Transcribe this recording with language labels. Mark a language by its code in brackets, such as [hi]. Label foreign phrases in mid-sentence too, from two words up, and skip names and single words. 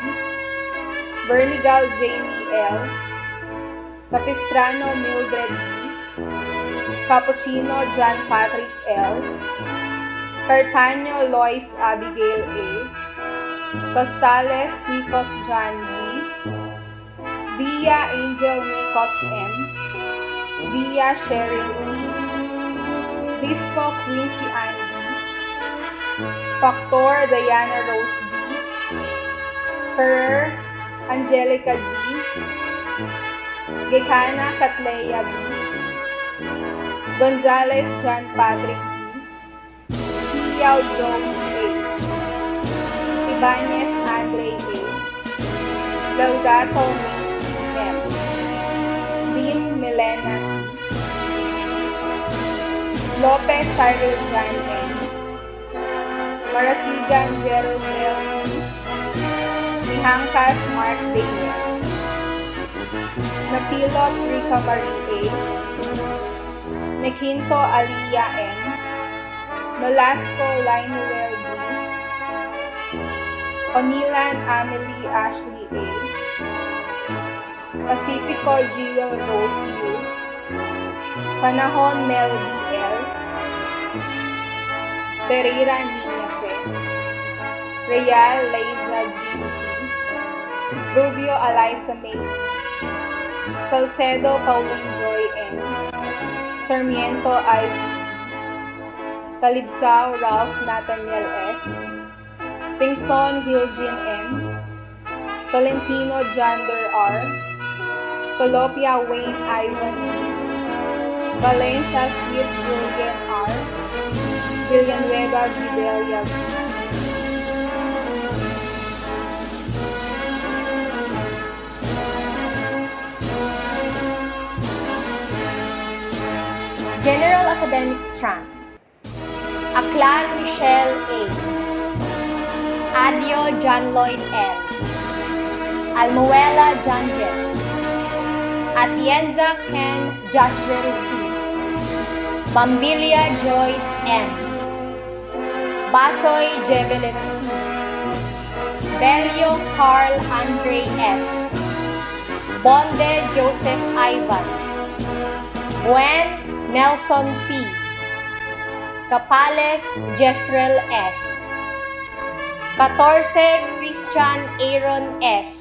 [en] Bernigal Jamie L. Capistrano Mildred B. Cappuccino John Patrick L. Cartaño Lois Abigail A. Costales Nikos John G. Dia Angel Nikos M. Dia Cheryl P. Disco Quincy Andy. Factor Diana Rose B. Ferrer Angelica G. Gekana Katleya B. Gonzalez John Patrick G. Hiyaw Joe A. Cabañez Andre A. Delgado Mace M. Lim Milena C. Lopez Cyril Jan N. Marasigan Gerald L. E. Mihangkas Mark Daniel. Napilot Rica Marie A. Nekinto Aliyah M. Nolasco Linoel G. Onilan Amelie Ashley A. Pacifico Jewel Rose U. Panahon Melody L. Pereira Nina Fe. Real Leiza Jean P. Rubio Eliza May. Salcedo Pauline Joy N. Sarmiento Ivy. Talibsao Ralph Nathaniel F. Tingson Hiljin M. Tolentino Jander R. Tolopia Wayne Ivan E. Valencia Sweet Julian R. Villanueva Videlia V. General Academic Strand. Aklan Michelle A. Adio John Lloyd L. Almuela John Jess. Atienza Ken Jasril C. Bambilia Joyce M. Basoy Jevelin C. Belio Carl Andre S. Bonde Joseph Ivan. Buen Nelson P. Capales Jezreel S. 14 Christian Aaron S.